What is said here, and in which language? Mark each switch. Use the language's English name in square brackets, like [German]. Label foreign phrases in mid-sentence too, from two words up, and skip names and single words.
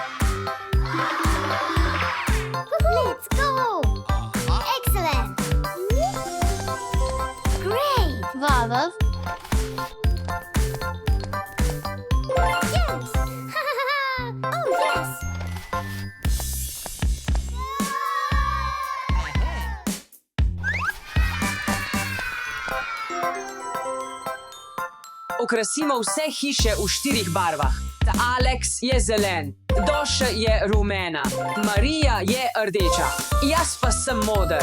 [English] Let's go. Excellent. Great. Vav. Yes. Oh, yes. [Slovenian] Okrasimo vse hiše v 4 barvah. Ta Alex je zelen, Doša je rumena, Marija je rdeča, jaz pa sem moder.